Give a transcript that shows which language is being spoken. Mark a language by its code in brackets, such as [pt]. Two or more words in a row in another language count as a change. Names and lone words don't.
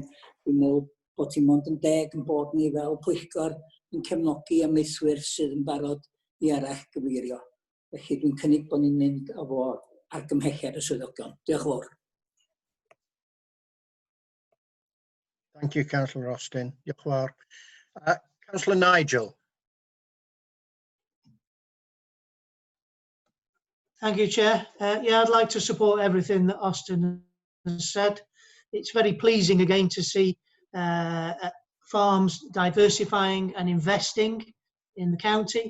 [cy] Dwi'n meddwl bod hi'n mond yn deg yn bod ni fel Pwyllgor yn cefnogi ymneithwyr sydd yn barod i arall gyfeirio. Felly dwi'n cynnig bod ni'n mynd efo argymhelliad y swyddogion. Diolch yn fawr. [en] Thank you, Councillor Austin. [cy] Diolch yn fawr. [en] Councillor Nigel. Thank you, Chair. Yeah, I'd like to support everything that Austin has said. It's very pleasing again to see farms diversifying and investing in the county.